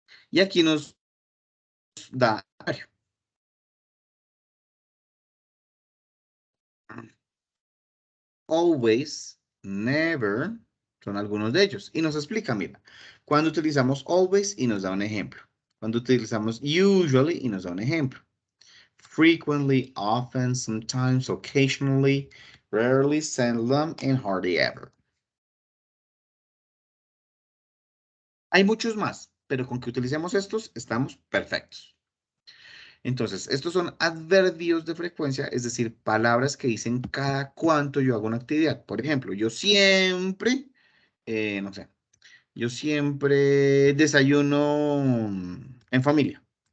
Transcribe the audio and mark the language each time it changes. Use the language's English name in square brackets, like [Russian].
[Spanish] Y aquí nos da [English] always, never, [Spanish] son algunos de ellos. Y nos explica, mira, cuando utilizamos always y nos da un ejemplo. Cuando utilizamos usually y nos da un ejemplo. [English] Frequently, often, sometimes, occasionally, rarely, seldom, and hardly ever. [Spanish] Hay muchos más, pero con que utilicemos estos estamos perfectos. Entonces, estos son adverbios de frecuencia, es decir, palabras que dicen cada cuánto yo hago una actividad. Por ejemplo, yo siempre, no sé, yo siempre desayuno en familia.